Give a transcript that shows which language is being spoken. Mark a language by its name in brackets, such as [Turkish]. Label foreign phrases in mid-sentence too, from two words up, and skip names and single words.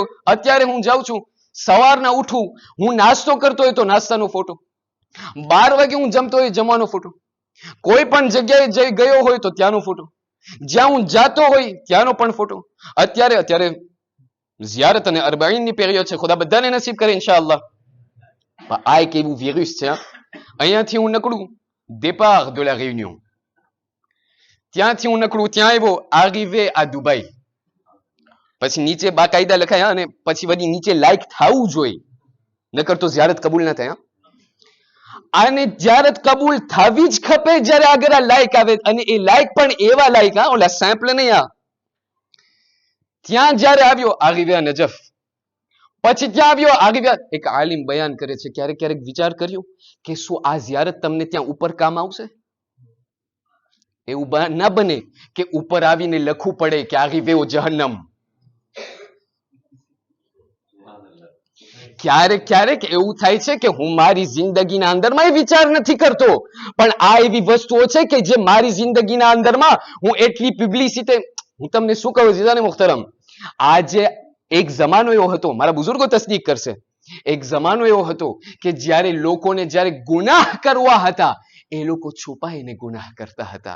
[Gujarati] અત્યારે હું જાઉં છું, સવારના ઉઠું, હું નાસ્તો કરતો હોય તો નાસ્તાનો ફોટો, 12 વાગે હું જમતો હોય જમવાનો ફોટો, કોઈ પણ જગ્યાએ જઈ ગયો હોય તો ત્યાંનો ફોટો, જ્યાં હું જાતો હોય ત્યાંનો પણ ફોટો. અત્યારે ઝિયારત અને અરબાઈનની પેરિયડ છે, ખુદા બધાને નસીબ કરે ઇન્શાઅલ્લાહ. આ એક એવું વિરુસ છે. અહીંયાથી હું નકળું [French] départ de la Réunion, [Gujarati] ત્યાંથી હું નકળું ત્યાં આવ્યો, [French] arrivé à [Gujarati] દુબઈ, પછી નીચે બાકાયદા લખાયા અને પછી બધી નીચે લાઈક થવું જોઈએ, નકર તો ઝિયારત કબૂલ ના થાય. આને ઝિયારત કબૂલ થવી જ ખપે જ્યારે આગળ આ લાઈક આવે, અને એ લાઈક પણ એવા લાઈક, ઓલા સેમ્પલ નહીં. ત્યાં જ્યારે આવ્યો [French] arrivé à [Gujarati] નજફ, પછી ત્યાં આવ્યો arrivé, એક આલિમ બયાન કરે છે, ક્યારેક ક્યારેક વિચાર કર્યો કે શું આ ઝિયારત તમને ત્યાં ઉપર કામ આવશે? એવું ના બને કે ઉપર આવીને લખવું પડે કે [French] arrivé au [Gujarati] જહન્નમ. ક્યારેક ક્યારેક એવું થાય છે કે હું મારી જિંદગીના અંદરમાં એ વિચાર નથી કરતો, પણ આ એવી વસ્તુઓ છે કે જે મારી જિંદગીના અંદરમાં હું એટલી પબ્લિસિટી, હું તમને શું કહું જીજાને મુહતરમ, આજે એક જમાનો એવો હતો, મારા બુઝુર્ગો તસદીક કરશે, એક જમાનો એવો હતો કે જ્યારે લોકોને જ્યારે ગુનાહ કરવા હતા એ લોકો છુપાઈને ગુનાહ કરતા હતા.